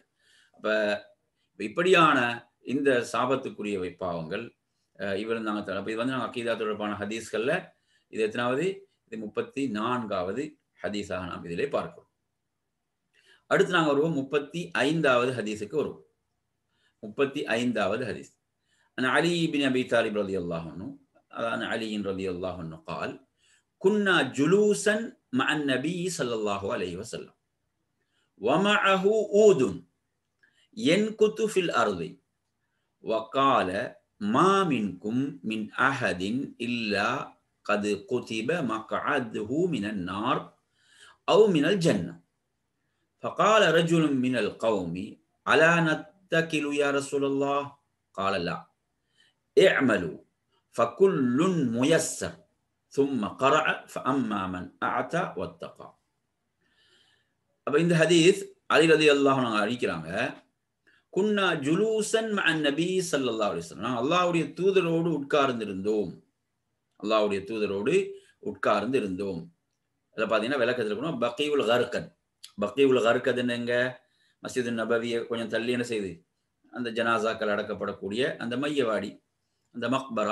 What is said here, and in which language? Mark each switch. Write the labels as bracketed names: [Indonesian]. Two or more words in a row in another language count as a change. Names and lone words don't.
[Tamil] அப்ப இப்படியான இந்த சாபத்துக்குரிய பாவங்கள் இவர் நாங்கள் அப்ப இது நாங்கள் அக்கீதா தொடர்பான ஹதீஸ்கள்ல இது எத்தனாவது, இது 34வது ஹதீஸாக நாம் இதிலே பார்க்கிறோம். அடுத்து நாங்கள் வருவோம் 35வது ஹதீஸுக்கு வருவோம். 35வது ஹதீஸ். [Arabic] علي بن أبي طالب رضي الله عنه عن علي رضي الله عنه قال كنا جلوسا مع النبي صلى الله عليه وسلم ومعه عود ينكت في الأرض وقال ما منكم من أحد إلا قد كتب مقعده من النار أو من الجنة فقال رجل من القوم ألا نتكل يا رسول الله قال لا اعملوا فكل ميسر ثم قرأ فأما من أعتى واتقى. [Tamil] அப்ப இந்த ஹதீஸ் அலி [Arabic] رضي الله عنه [Tamil] அறிவிக்கிறாங்க, [Arabic] كنا جلوسا مع النبي صلى الله عليه وسلم, [Tamil] அல்லாஹ்வுடைய தூதரோடு உட்கார்ந்திருந்தோம். அல்லாஹ்வுடைய தூதரோடு உட்கார்ந்திருந்தோம். அத பாத்தீங்கன்னா விளக்கத்துல இருக்கணும், [Arabic] بقيع الغرقد. بقيع الغرقد [Tamil] எங்க, மஸ்ஜிது நபவியை கொஞ்சம் தள்ளி என்ன செய்யுது, அந்த ஜனாசாக்கள் அடக்கப்படக்கூடிய அந்த மையவாடி, அந்த மக்பரா.